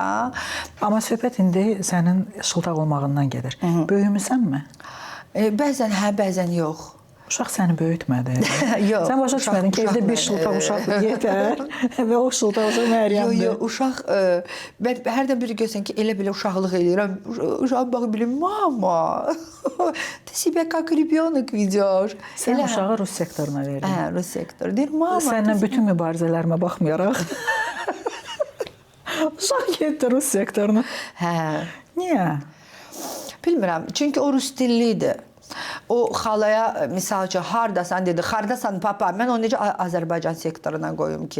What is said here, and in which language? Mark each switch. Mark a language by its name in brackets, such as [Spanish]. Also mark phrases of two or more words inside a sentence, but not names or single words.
[Azerbaijani] Amma söhbət indi sənin şıltaq olmağından gedir. Böyümüsənmi? Bəzən hə, bəzən yox. Uşaq səni böyütmədi. Yox. Sən başa düşmədin ki, evdə bir şıltaq uşaq yetər və o şıltaq uşaq Məryəmdir. Yox, uşaq, mən hərdən biri görsən ki, elə belə uşaqlıq edirəm. Uşaq baxıb bilim, [Russian] mama, ты себя как ребенок ведешь. [Azerbaijani] Sən uşağı Rus sektoruna verin. Hə, Rus sektor. Deyir, mama. Səndən bütün mübarizələrimə baxmayaraq. Uşaq getdi Rus sektoruna. Hə. Niyə? Bilmirəm, çünki o Rus dillidir. O xalaya, misal üçün, hardasan dedi, hardasan papa, mən onu necə Azərbaycan sektoruna qoyum ki?